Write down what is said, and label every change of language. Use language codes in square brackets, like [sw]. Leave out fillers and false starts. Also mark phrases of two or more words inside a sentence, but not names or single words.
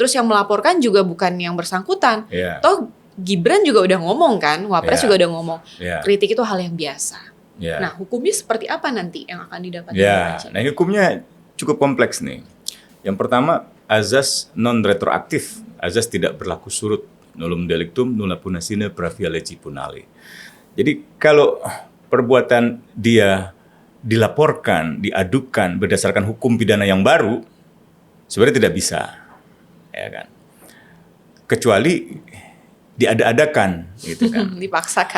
[id] Terus yang melaporkan juga bukan yang bersangkutan. Toh Gibran juga udah ngomong kan, Wapres juga udah ngomong. Kritik itu hal yang biasa. Nah, hukumnya seperti apa nanti yang akan didapatkan? Nah, hukumnya cukup kompleks nih. Yang pertama, azas non retroaktif. Azas tidak berlaku surut. [la] Nullum delictum nulla puna sine pravia legi punali. [id] Jadi kalau perbuatan dia dilaporkan, diadukan berdasarkan hukum pidana yang baru, sebenarnya tidak bisa, ya kan? Kecuali diada-adakan, gitu kan? Dipaksakan.